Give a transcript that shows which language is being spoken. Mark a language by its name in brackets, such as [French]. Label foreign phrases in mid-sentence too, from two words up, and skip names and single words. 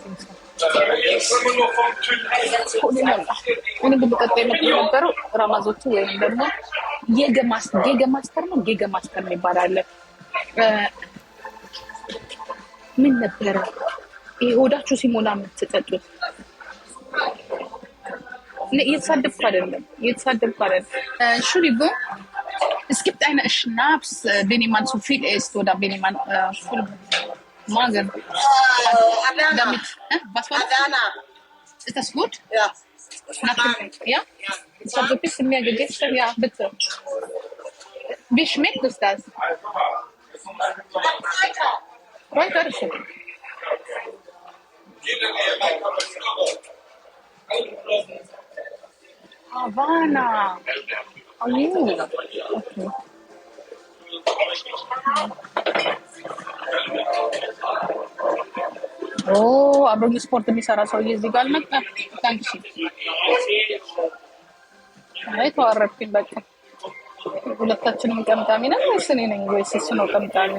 [Amharic] እኔ ግን በቀጣይ የነበረው ራማዞቹ ወይም ደግሞ ጌገማስተር የሚባል አለ። ምን ነበረ ይሄ ሆዳችሁ ሲሞላ የምትጠጡት? እየተሳደብኩ አይደለም። [German] Entschuldigung, es gibt eine Schnaps, den man zu viel isst oder wenn man voll Magen hat. Damit, was war das? Adana. Ist das gut? Ja. Ja? Ich habe so ein bisschen mehr gegessen. Ja, bitte. Wie schmeckt es das? Weiter. Havana. Oh, okay. [Amharic] አብሮኝ ስፖርት የሚሰራ ሰውዬ እዚህ ጋር አልመጣም። ታንክሲ አይ ተዋረድኩኝ። በቃ ሁለታችንም ቀምጣሚ ነን ወይስ እኔ ነኝ ወይስ እሱ ነው ቀምጣሚ?